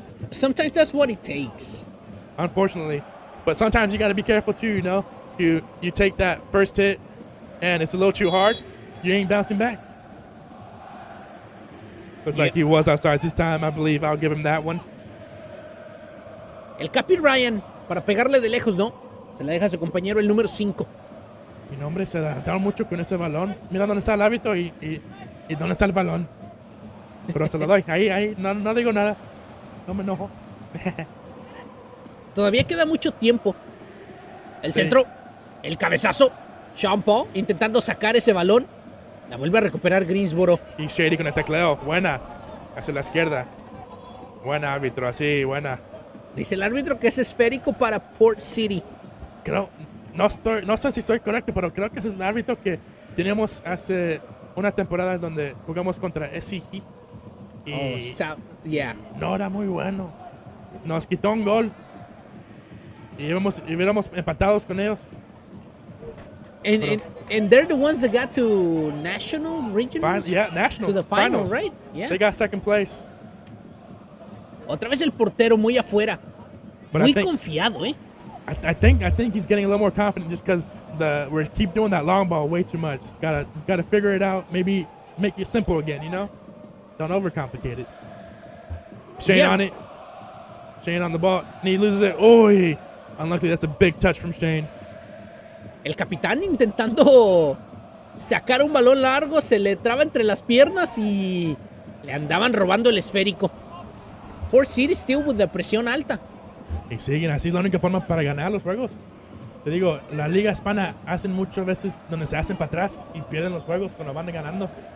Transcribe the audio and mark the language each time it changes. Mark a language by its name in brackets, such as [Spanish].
[English] Sometimes that's what it takes. Unfortunately, but sometimes you got to be careful too. You know, you take that first hit, and it's a little too hard. You ain't bouncing back. Looks like he was outside this time. I believe I'll give him that one. [Spanish] El Capi Ryan, para pegarle de lejos, ¿no? Se la deja a su compañero, el número 5. Mi nombre se adelantaron mucho con ese balón. Mira dónde está el árbitro y dónde está el balón. Pero se lo doy. Ahí, no digo nada. No me enojo. Todavía queda mucho tiempo. El centro, el cabezazo. Sean Paul intentando sacar ese balón. La vuelve a recuperar Greensboro. Y Shady con el tecleo. Buena. Hacia la izquierda. Buena árbitro, así, buena. Dice el árbitro que es esférico para Port City. Creo, no sé si estoy correcto, pero creo que ese es el árbitro que teníamos hace una temporada donde jugamos contra SCG. Y no era muy bueno. Nos quitó un gol. Y hubiéramos empatados con ellos. [English] And they're the ones that got to national, regionals? National. To the final, right? Yeah. They got second place. [Spanish] Otra vez el portero muy afuera. [English] But [Spanish] muy confiado, [English] I think he's getting a little more confident just because we keep doing that long ball way too much. Gotta figure it out. Maybe make it simple again, you know? Don't overcomplicate it. Shane on it. Shane on the ball. And he loses it. Oh, unluckily, that's a big touch from Shane. [Spanish] El capitán intentando sacar un balón largo, se le traba entre las piernas y le andaban robando el esférico. [English] Port City still with [Spanish] la presión alta. Y siguen, así es la única forma para ganar los juegos. Te digo, la Liga Hispana hacen muchas veces donde se hacen para atrás y pierden los juegos cuando van ganando.